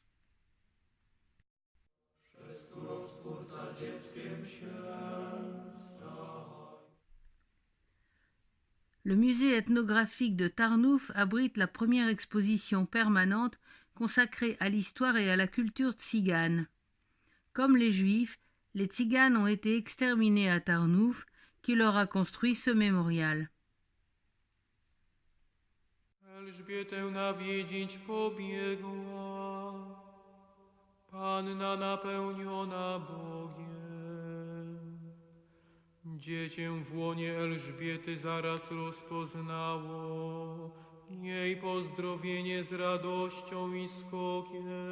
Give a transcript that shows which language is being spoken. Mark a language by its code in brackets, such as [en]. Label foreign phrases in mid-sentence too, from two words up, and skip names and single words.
[fr] Le musée ethnographique de Tarnouf abrite la première exposition permanente consacrée à l'histoire et à la culture tzigane. Comme les Juifs, les Tziganes ont été exterminés à Tarnouf, qui leur a construit ce mémorial. [pl] Elżbietę nawiedzić pobiegła, Panna napełniona Bogiem. Dziecię w łonie Elżbiety zaraz rozpoznało, jej pozdrowienie z radością i skokiem.